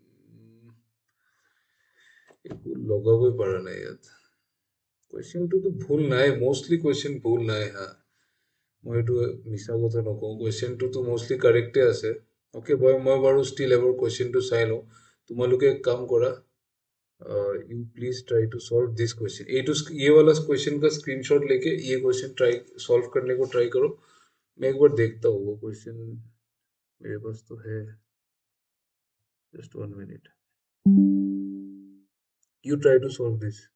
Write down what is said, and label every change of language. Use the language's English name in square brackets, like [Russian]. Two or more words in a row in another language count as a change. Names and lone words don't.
[Assamese] একো লগাবই পৰা নাই ইয়াত। কুৱেশ্যনটোতো ভুল নাই, [English] mostly question [Assamese] ভুল নাই। হা, মই এইটো মিছা কথা নকওঁ, কুৱেশ্যনটোতো [English] mostly correct [Assamese] আছে। অ'কে, মই বাৰু ষ্টিল এবাৰ কুৱেশ্যনটো চাই লওঁ। তোমালোকে এক কাম কৰা, [English] you please try to solve this question. [Hindi] ये वाला क्वेश्चन का स्क्रीनशॉट लेके ये क्वेश्चन [English] try solve [Hindi] करने को ट्राई करो। मैं एक बार देखता हूँ वो क्वेश्चन, मेरे पास तो है। [English] just 1 minute, you try to solve this.